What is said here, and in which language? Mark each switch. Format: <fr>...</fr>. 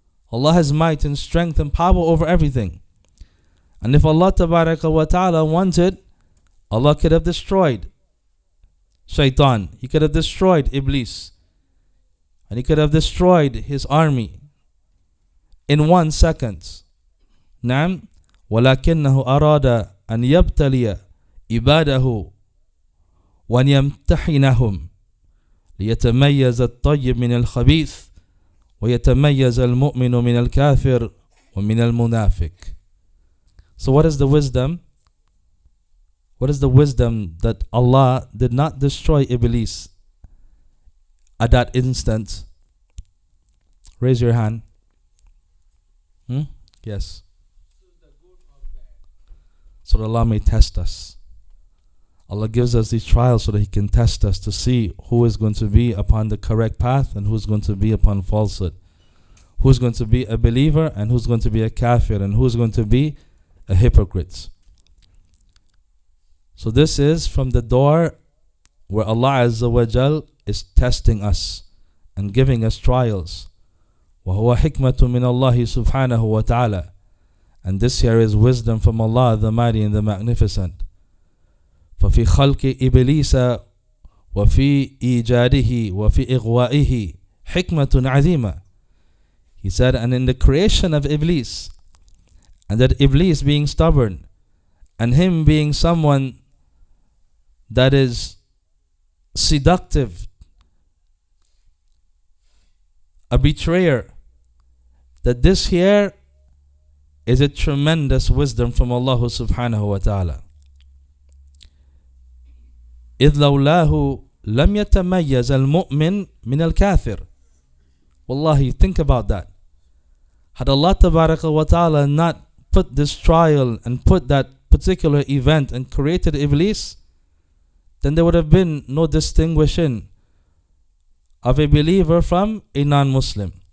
<en>Allah has might and strength and power over everything. And if Allah tabaraka wa ta'ala wanted, Allah could have destroyed shaitan. He could have destroyed Iblis. And He could have destroyed his army in 1 second.</en> <ar>نعم ولكنه أراد أن يبتلي عباده وأن يمتحنهم ليتميز الطيب من الخبيث ويتميز المؤمن من الكافر ومن المنافق.</ar> <en>So what is the wisdom? What is the wisdom that Allah did not destroy Iblis at that instant? Raise your hand. Yes. So that Allah may test us. Allah gives us these trials so that He can test us to see who is going to be upon the correct path and who's going to be upon falsehood. Who's going to be a believer and who's going to be a kafir and who's going to be a hypocrite. So this is from the door where Allah Azza wa Jal is testing us and giving us trials.</en> <ar>وَهُوَ حِكْمَةٌ مِّنَ اللَّهِ سُبْحَانَهُ وَتَعَالَى.</ar> <en>And this here is wisdom from Allah, the Mighty and the Magnificent.</en> <ar>فَفِي خَلْقِ إِبْلِيسَ وفي إيجاده وفي إغوائه حكمة عظيمة.</ar> <en>He said, and in the creation of Iblis, and that Iblis being stubborn, and him being someone that is seductive, a betrayer, that this here is a tremendous wisdom from Allah subhanahu wa ta'ala.</en> <ar>إذ لولاه لم يتميز المؤمن من الكافر.</ar> <en>Wallahi, think about that. Had Allah tabaraka wa ta'ala not put this trial and put that particular event and created Iblis, then there would have been no distinguishing of a believer from a non-Muslim.</en>